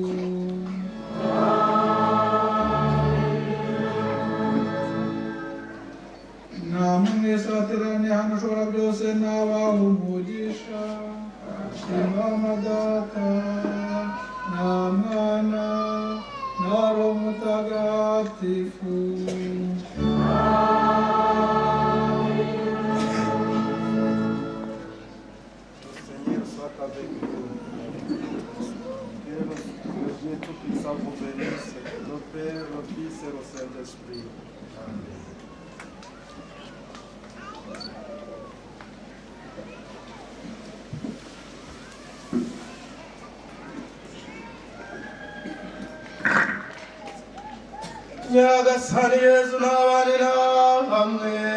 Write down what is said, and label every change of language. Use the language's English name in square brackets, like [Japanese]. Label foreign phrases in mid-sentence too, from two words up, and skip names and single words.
[Kinyarwanda] namwe mwese bateraniye hano ushobora byose n'abaha umugisha, Imana Data na Mwana na Roho Mutagatifu. [French] Seigneur soit avec vous. Que le Dieu Tout-Puissant vous bénisse, le Père, le Fils et le Saint-Esprit. Amen. [Kinyarwanda] Nyagasani Yesu n'abandi namwe